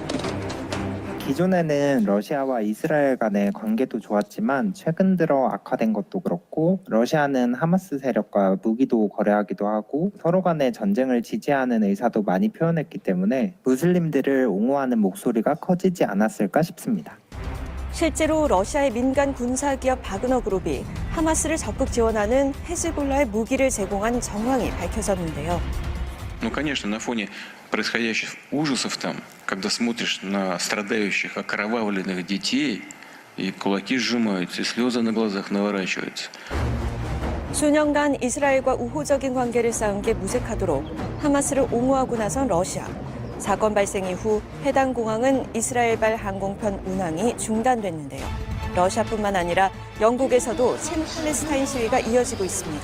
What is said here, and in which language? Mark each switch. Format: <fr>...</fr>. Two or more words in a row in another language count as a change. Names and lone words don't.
<ko>기존에는 러시아와 이스라엘 간의 관계도 좋았지만 최근 들어 악화된 것도 그렇고 러시아는 하마스 세력과 무기도 거래하기도 하고 서로 간의 전쟁을 지지하는 의사도 많이 표현했기 때문에 무슬림들을 옹호하는 목소리가 커지지 않았을까 싶습니다. 실제로 러시아의 민간 군사기업 바그너 그룹이 하마스를 적극 지원하는 헤즈볼라의 무기를 제공한 정황이 밝혀졌는데요.</ko> <ru>Ну, конечно, на фоне происходящих ужасов там, когда смотришь на страдающих, окровавленных детей, и кулаки сжимаются, и слезы на глазах наворачиваются.</ru> <ko>수년간 이스라엘과 우호적인 관계를 쌓은 게 무색하도록 하마스를 옹호하고 나선 러시아. 사건 발생 이후 해당 공항은 이스라엘발 항공편 운항이 중단됐는데요. 러시아뿐만 아니라 영국에서도 친팔레스타인 시위가 이어지고 있습니다.</ko>